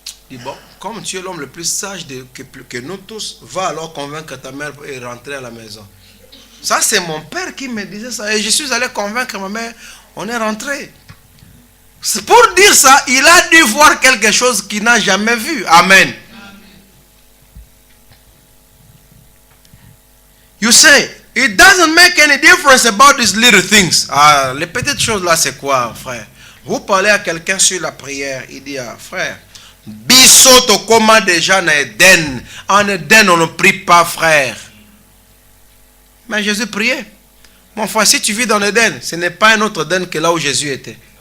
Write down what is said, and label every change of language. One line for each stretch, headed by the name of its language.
French: Je dis, bon, comme tu es l'homme le plus sage que nous tous, va alors convaincre ta mère et rentrer à la maison. Ça, c'est mon père qui me disait ça. Et je suis allé convaincre ma mère. On est rentré. Pour dire ça, il a dû voir quelque chose qu'il n'a jamais vu. Amen.
English: You say, it doesn't make any difference about these little things.
French: Ah, les petites choses là, c'est quoi, frère? Vous parlez à quelqu'un sur la prière, il dit, ah, frère,
Lingala: bisoto koma déjà na
French: Eden. En Eden, on ne prie pas, frère. Mais Jésus priait. Mon frère, si tu vis dans l'Éden, ce n'est pas un autre Éden que là où Jésus était.